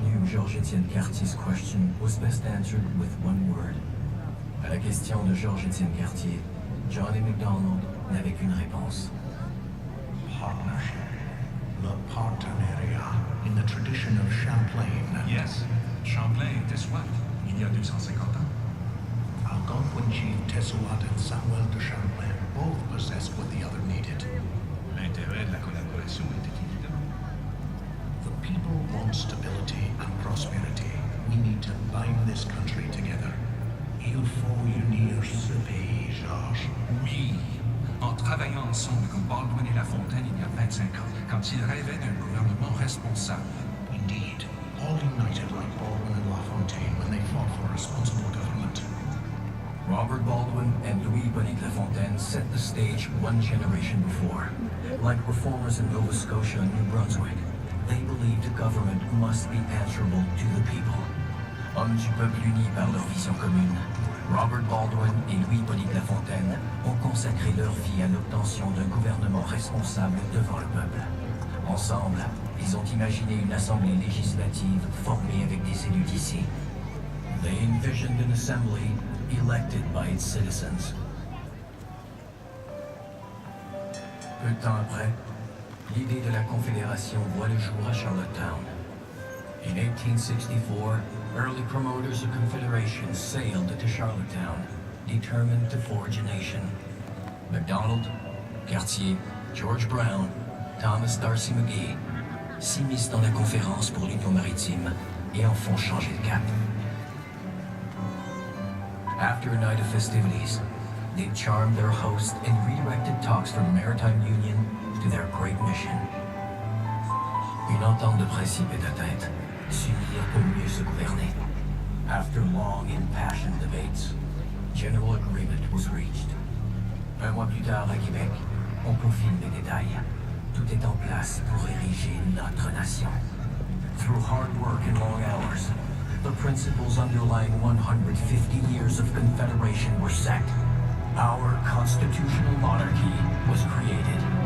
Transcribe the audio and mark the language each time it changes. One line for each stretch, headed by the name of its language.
English: Georges-Étienne Cartier's question was best answered with one word.
French: À la question de Georges-Étienne Cartier, John A. MacDonald n'avait qu'une réponse.
English: Partnership.
French: Le partenariat.
English: In the tradition of Champlain.
French: Yes, Champlain était soit, il y a 250 ans.
English: Algonquin chief Tessouat and Samuel de Champlain both possessed what the other needed.
French: L'intérêt de la collaboration était évident.
English: The people want stability and prosperity. We need to bind this country together.
French: Il faut unir ce pays, Georges. Oui, en travaillant ensemble comme Baldwin et La Fontaine il y a 25 ans, quand ils rêvaient d'un gouvernement responsable.
English: Indeed, all united like Baldwin and La Fontaine when they fought for a responsible government. Robert Baldwin and Louis-Hippolyte Lafontaine set the stage one generation before. Like reformers in Nova Scotia and New Brunswick, they believed government must be answerable to the people.
French: Hommes du peuple unis par leur vision commune, Robert Baldwin et Louis-Hippolyte Lafontaine ont consacré leur vie à l'obtention d'un gouvernement responsable devant le peuple. Ensemble, ils ont imaginé une assemblée législative formée avec des élus d'ici.
English: They envisioned an assembly elected by its citizens.
French: Peu de temps après, l'idée de la Confédération voit le jour à Charlottetown.
English: In 1864, early promoters of Confederation sailed to Charlottetown, determined to forge a nation.
French: MacDonald, Cartier, George Brown, Thomas D'Arcy McGee s'immiscent dans la conférence pour l'Union maritime et en font changer de cap.
English: After a night of festivities, they charmed their host and redirected talks from maritime union to their great mission.
French: Une entente de principe est atteinte, s'unir pour mieux se gouverner.
English: After long impassioned debates, general agreement was reached.
French: Un mois plus tard à Québec, on confirme les détails. Tout est en place pour ériger notre nation.
English: Through hard work and long hours, the principles underlying 150 years of Confederation were set. Our constitutional monarchy was created.